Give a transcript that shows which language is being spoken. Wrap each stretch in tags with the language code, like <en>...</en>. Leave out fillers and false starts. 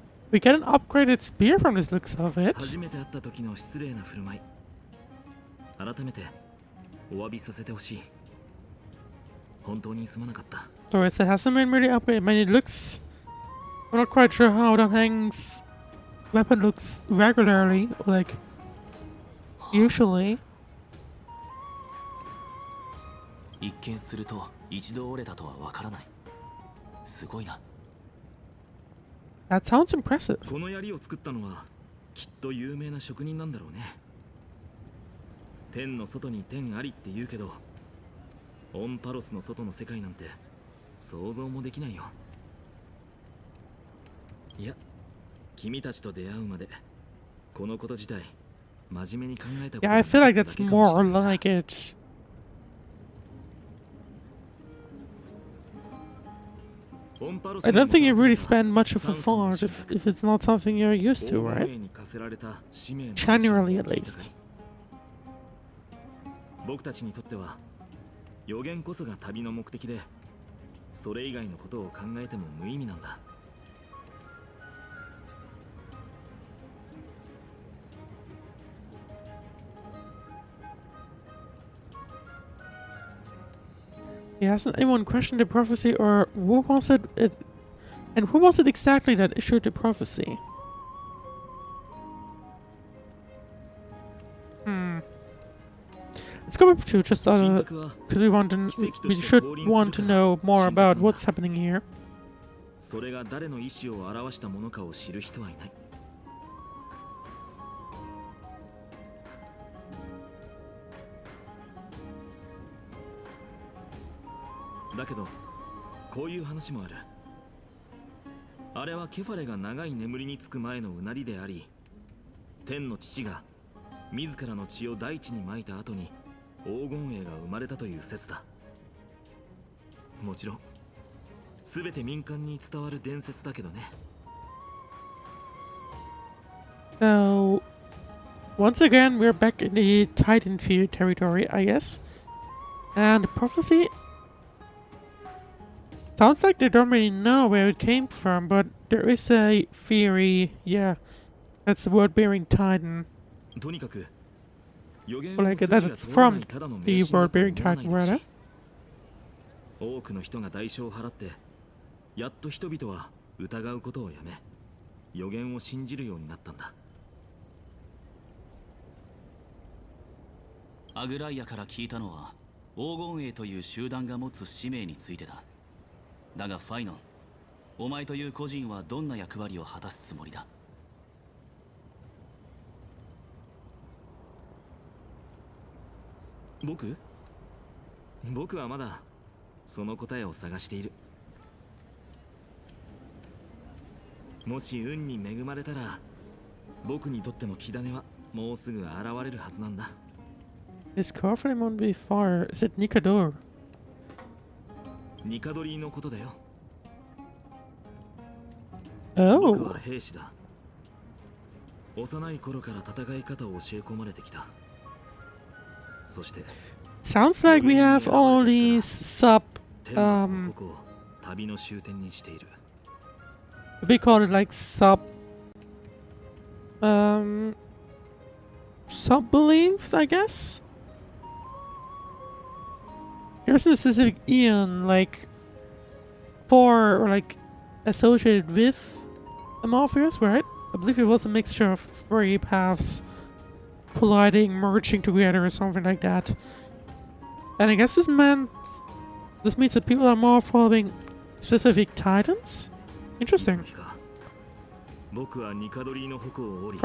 <en>We get an upgraded spear from this looks of it.</en> <ja>初めて会った時の失礼な振る舞い、改めてお詫びさせてほしい。本当にすまなかった。</ja> <en>So it hasn't been really upgraded. I mean, it looks... I'm not quite sure how Danheng's weapon looks regularly, like usually.</en> <ja>一見すると一度折れたとはわからない。すごいな。</ja> <en>That sounds impressive.</en> <ja>この槍を作ったのはきっと有名な職人なんだろうね。天の外に天ありって言うけど、オンパロスの外の世界なんて想像もできないよ。いや、君たちと出会うまでこのこと自体真面目に考えたこと</ja> <en>Yeah, I feel like that's more like it. I don't think you really spend much of a thought if it's not something you're used to, right? Generally, at least.</en> <ja>僕たちにとっては予言こそが旅の目的で、それ以外のことを考えても無意味なんだ。</ja> <en>Yeah, hasn't anyone questioned the prophecy, or who was it? And who was it exactly that issued the prophecy? Let's go up to just because we should want to know more about what's happening here.</en> <ja>それが誰の意思を表したものかを知る人はいない。だけどこういう話もある。あれはケファレが長い眠りにつく前のうなりであり、天の父が自らの血を大地に撒いた後に黄金栄が生まれたという説だ。もちろん全て民間に伝わる伝説だけどね。</ja> <en>So, once again, we're back in the Titan Fear territory, I guess. And the prophecy sounds like they don't really know where it came from, but there is a theory, yeah, that's the word bearing Titan.</en> <ja>とにかく予言</ja> <en>Or like that it's from the word bearing Titan, rather.</en> <ja>多くの人が代償を払って、やっと人々は疑うことをやめ、予言を信じるようになったんだ。アグライアから聞いたのは、黄金栄という集団が持つ使命についてだ。だがファイノン、お前という個人はどんな役割を果たすつもりだ？僕はまだその答えを探している。もし運に恵まれたら、僕にとっての火種はもうすぐ現れるはずなんだ。</ja> <en>This Corflame won't be far. Is it Nikador?</en> <ja>ニカドリーのことだよ。僕</ja> <en>Oh.</en> <ja>は兵士だ。幼い頃から戦い方を教え込まれてきた。そして</ja> <en>Sounds like we have all these sub</en> <ja>僕を旅の終点にしている。</ja> <en>we call it like sub sub-beliefs, I guess? There isn't a specific Ian, like, for, or like, associated with Morpheus, right? I believe it was a mixture of three paths colliding, merging together, or something like that. And I guess this means that people are more following specific titans? Interesting.</en> <ja>僕はニカドリーの矛を折り</ja>